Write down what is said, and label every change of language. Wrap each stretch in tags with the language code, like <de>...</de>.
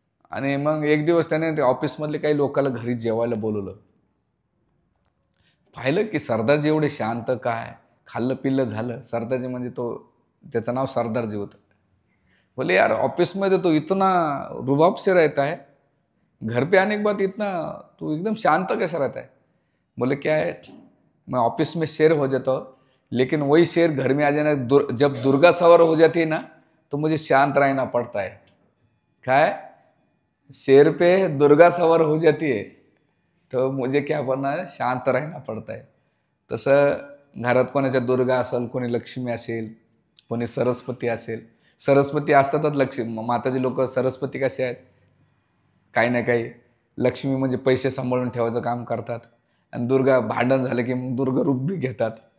<mr>आणि मग एक दिवस त्याने ते ऑफिसमधले काही लोकांना घरी जेवायला बोलवलं. पाहिलं की सरदारजी एवढे शांत, काय खाल्लं पिल्लं झालं. सरदारजी म्हणजे त्याचं नाव सरदारजी होतं.</mr> <hi>बोले यार ऑफिस में तो इतना रुबाब से रहता है, घर पे आने के बाद इतना तू एकदम शांत कैसा रहता है. बोले क्या है, मैं ऑफिस में शेर हो जाता हूँ, लेकिन वही शेर घर में आ जाना, जब दुर्गा सवार हो जाती है ना, तो मुझे शांत रहना पड़ता है. काय, शेर पे दुर्गा सवार हो जाती है तो मुझे क्या करना है, शांत रहना पड़ता है.</hi> <mr>तसं घरात कोणाच्या दुर्गा असेल, कोणी लक्ष्मी असेल, कोणी सरस्वती असेल. सरस्वती असतातच लक्ष्मी माताजी लोक. सरस्वती कसे आहेत, काही ना काही. लक्ष्मी म्हणजे पैसे सांभाळून ठेवायचं काम करतात, आणि दुर्गा भांडण झालं की मग दुर्गा रूप बी घेतात.</mr>